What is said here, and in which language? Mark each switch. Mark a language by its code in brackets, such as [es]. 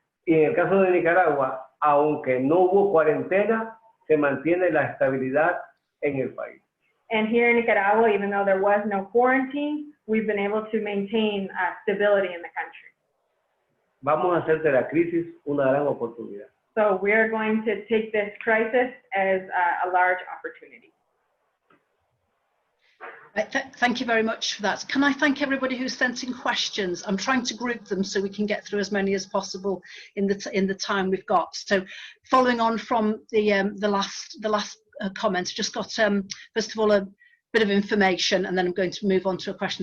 [es] Y en el caso de Nicaragua, aunque no hubo cuarentena, se mantiene la estabilidad en el país. [en] And here in Nicaragua, even though there was no quarantine, we've been able to maintain stability in the country. [es] Vamos a hacer de la crisis una gran oportunidad. [en] So we're going to take this crisis as a large opportunity. Thank you very much for that. Can I thank everybody who sent in questions? I'm trying to group them so we can get through as many as possible in the time we've got. So, following on from the last comments, just got first of all a bit of information, and then I'm going to move on to a question.